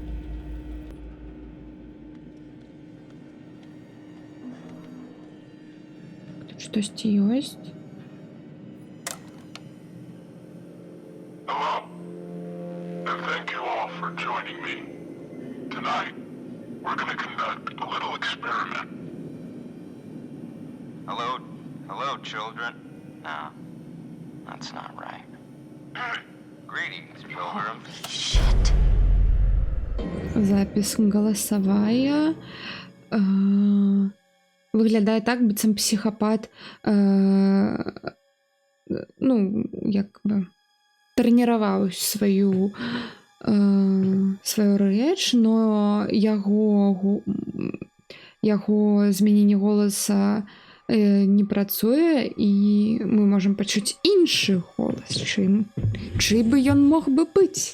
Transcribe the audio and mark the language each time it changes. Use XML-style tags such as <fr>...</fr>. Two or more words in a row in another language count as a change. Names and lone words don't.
<be>Тут штось ёсць?</be> <en>Hello, and thank you all for joining me. Tonight, we're going to conduct a little experiment. Hello, children. No, that's not right. Greetings, pilgrims. Shit.</en> <ru>Запись голосовая.</ru> <uk>Виглядає так,</uk> <be>быццам психопат ну, як би трэніраваў сваю рэч, но яго змяненне голаса не працуе, і мы можам пачуць іншы голас, чый бы ён мог бы быць.</be>